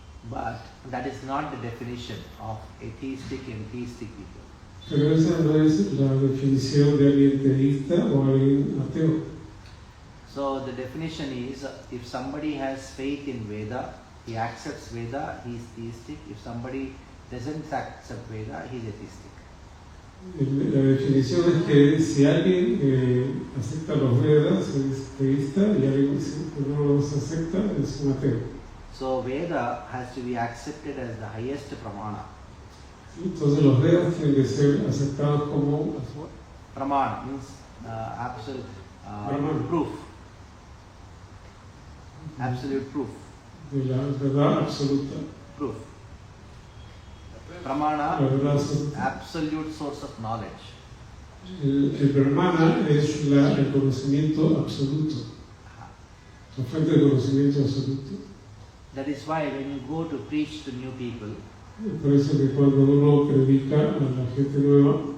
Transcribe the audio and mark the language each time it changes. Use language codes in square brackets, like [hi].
[en] But that is not the definition of atheistic and theistic people. [es] Pero esa no es la definición de alguien teísta o alguien ateo. [en] So the definition is, if somebody has faith in Veda, he accepts Veda, he is theistic. If somebody doesn't accept Veda, he is atheistic. [es] La definición es que si alguien acepta los Vedas es teísta y alguien que no los acepta es un ateo. [en] So Veda has to be accepted as the highest pramana. [es] Entonces los Vedas tienen que ser aceptados como [en] Pramana means absolute proof. Absolute proof. [es] de la verdad absoluta. [en] Proof. Pramana [es] La verdad [en] is [es] absoluta. [en] absolute source of knowledge. [es] El Brahmana es el conocimiento absoluto, la fuente de conocimiento absoluto. [en] That is why when you go to preach to new people, [es] Por eso que cuando uno predica a la gente nueva,